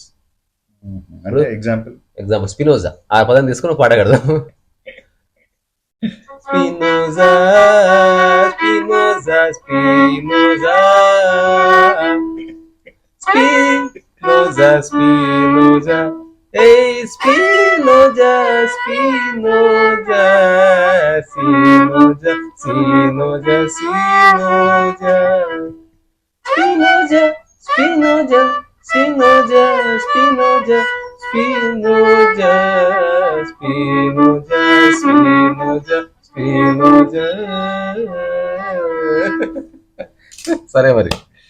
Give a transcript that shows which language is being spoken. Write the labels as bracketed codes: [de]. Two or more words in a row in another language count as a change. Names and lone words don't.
[te] అంటే ఎగ్జాంపుల్ స్పినోజా, ఆ పదం తీసుకుని పాట కడదాం. స్పినోజా స్పినోజా స్పినోజా స్పినోజా స్పినోజా Hey Spinoza, Spinoza, Spinoza, Spinoza, Spinoza, Spinoza, Spinoza, Spinoza, Spinoza, Spinoza, Spinoza, Spinoza, Spinoza. సరే మరి.